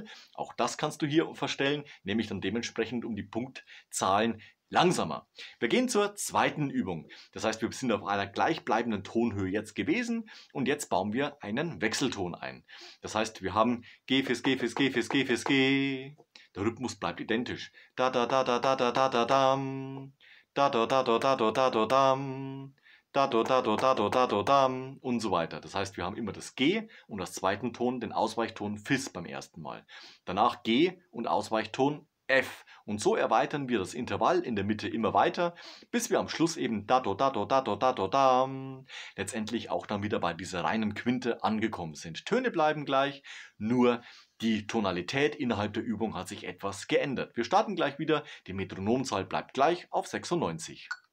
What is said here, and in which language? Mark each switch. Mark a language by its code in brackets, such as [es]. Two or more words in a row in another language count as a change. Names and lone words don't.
[de] Auch das kannst du hier verstellen, nämlich dann dementsprechend um die Punktzahlen langsamer. Wir gehen zur zweiten Übung. Das heißt, wir sind auf einer gleichbleibenden Tonhöhe jetzt gewesen und jetzt bauen wir einen Wechselton ein. Das heißt, wir haben G fürs G fürs G fürs G fürs G. Der Rhythmus bleibt identisch. Da da da da da da da da dam. Da da da da da da da da dam. Da da da da da da da da dam und so weiter. Das heißt, wir haben immer das G und als zweiten Ton den Ausweichton Fis beim ersten Mal. Danach G und Ausweichton F. Und so erweitern wir das Intervall in der Mitte immer weiter, bis wir am Schluss eben da do da do da do da do da letztendlich auch dann wieder bei dieser reinen Quinte angekommen sind. Töne bleiben gleich, nur die Tonalität innerhalb der Übung hat sich etwas geändert. Wir starten gleich wieder, die Metronomzahl bleibt gleich auf 96.